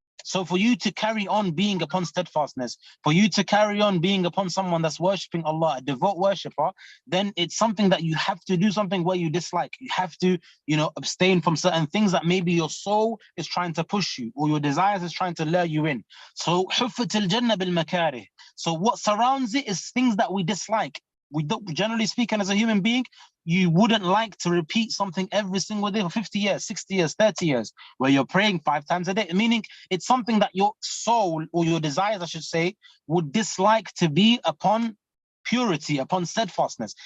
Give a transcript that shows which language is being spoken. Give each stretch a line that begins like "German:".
English: So for you to carry on being upon steadfastness, for you to carry on being upon someone that's worshipping Allah, a devout worshipper, then it's something that you have to do something where you dislike. You have to, abstain from certain things that maybe your soul is trying to push you, or your desires is trying to lure you in.
Arabic: So حُفَّتِ الْجَنَّةِ بِالْمَكَارِهِ.
English: So what surrounds it is things that we dislike. We don't, generally speaking, as a human being, you wouldn't like to repeat something every single day for 50 years, 60 years, 30 years, where you're praying 5 times a day, meaning it's something that your soul, or your desires, I should say, would dislike to be upon purity, upon steadfastness.